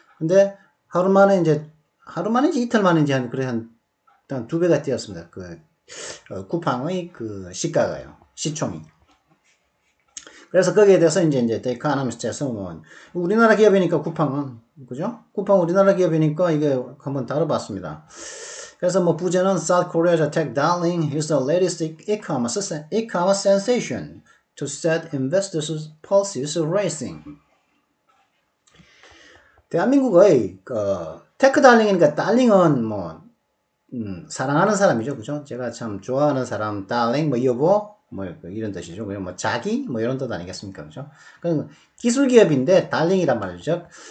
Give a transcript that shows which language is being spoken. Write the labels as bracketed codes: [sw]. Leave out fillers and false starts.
[ko] 근데 하루 만인지 이틀 만인지 한 2배가 뛰었습니다. 쿠팡의 시가가요. 시총이. 그래서 거기에 대해서 이제 데이카노미스트에서 우리나라 기업이니까 쿠팡은, 그죠? 쿠팡 우리나라 기업이니까 이게 한번 다뤄봤습니다. 그래서 부제는 [en] South Korea's tech darling is the latest e-commerce sensation to set investors' pulses racing. [ko] 대한민국의 테크 달링이니까 달링은 사랑하는 사람이죠, 그죠? 제가 참 좋아하는 사람, 달링, 여보, 이런 뜻이죠. 그냥 자기, 이런 뜻 아니겠습니까, 그죠? 기술 기업인데 달링이란 말이죠.